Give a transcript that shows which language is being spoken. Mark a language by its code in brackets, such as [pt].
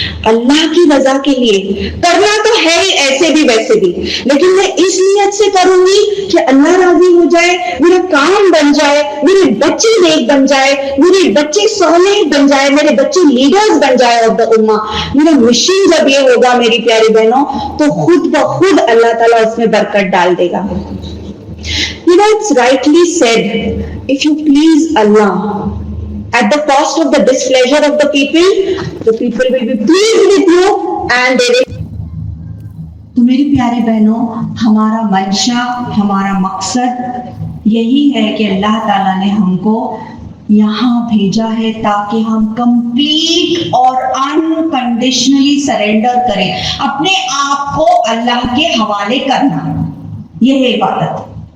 [ur] اللہ کی رضا کے لیے کرنا تو ہے ہی، ایسے بھی ویسے بھی، لیکن میں اس نیت سے کروں گی کہ اللہ راضی ہو جائے، میرا کام بن جائے، میرے بچے نیک بن جائے، میرے بچے صالح بن جائے، میرے بچے لیڈرز بن جائے آف دا امہ. میرا مشن جب یہ ہوگا میری پیاری بہنوں تو خود بخود اللہ تعالیٰ اس میں برکت ڈال دے گا. [en] It's rightly said, if you please Allah at the cost of the displeasure of the people will be pleased with you and they will. [ur] تو میری پیاری بہنوں، ہمارا منشا، ہمارا مقصد یہی ہے کہ اللہ تعالیٰ نے ہم کو یہاں بھیجا ہے تاکہ ہم کمپلیٹ اور انکنڈیشنلی سرینڈر کریں، اپنے آپ کو اللہ کے حوالے کرنا. یہ ہے عبادت.